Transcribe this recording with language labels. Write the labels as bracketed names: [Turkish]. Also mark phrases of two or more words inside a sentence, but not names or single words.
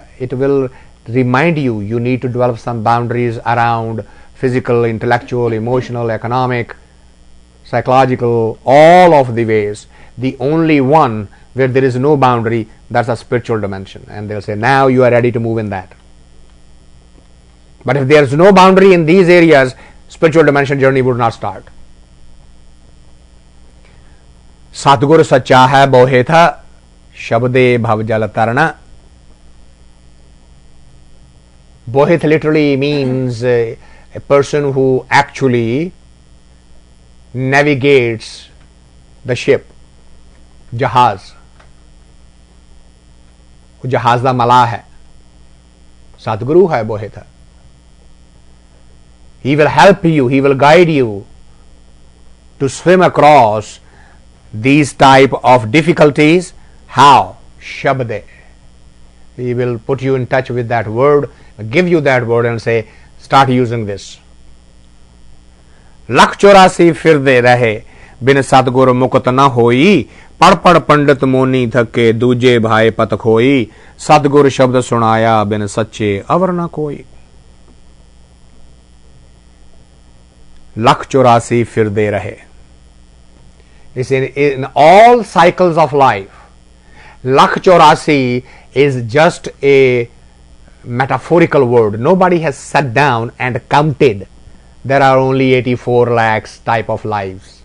[English] It will remind you need to develop some boundaries around physical, intellectual, emotional, economic, psychological, all of the ways. The only one where there is no boundary, that's a spiritual dimension. And they'll say, now you are ready to move in that. But if there is no boundary in these areas, spiritual dimension journey would not start. [Punjabi] ਸਤਿਗੁਰ ਸਚਾ ਹੈ ਬੋਹਿਥਾ, ਸਬਦੇ ਭਵਜਲ ਤਰਣਾ. [English] Bohith literally means a person who actually navigates the ship, Jahaz. [Punjabi] ਜਹਾਜ਼ ਦਾ ਮਾਲਾ ਹੈ। ਸਤਿਗੁਰੂ ਹੈ ਬੋਹਿਥਾ. [English] He will help you, he will guide you to swim across these type of difficulties. How? Shabde. He will put you in touch with that word, give you that word and say, start using this. [Punjabi] ਲਖ 84 ਫਿਰਦੇ ਰਹੇ ਬਿਨੁ ਸਤਿਗੁਰ ਮੁਕਤਿ ਨ ਹੋਈ ਪੜਿ ਪੜਿ ਪੰਡਿਤ ਮੋਨੀ ਥਕੇ ਦੂਜੈ ਭਾਇ ਪਤਿ ਖੋਈ ਸਤਿਗੁਰਿ ਸਬਦੁ ਸੁਣਾਇਆ ਬਿਨੁ ਸਚੇ ਅਵਰੁ ਨ ਕੋਈ. ਲਖ 84 ਫਿਰਦੇ ਰਹੇ. [English] It's in all cycles of life. Lakh 84 is just a metaphorical word. Nobody has sat down and counted. There are only 84 lakhs type of lives.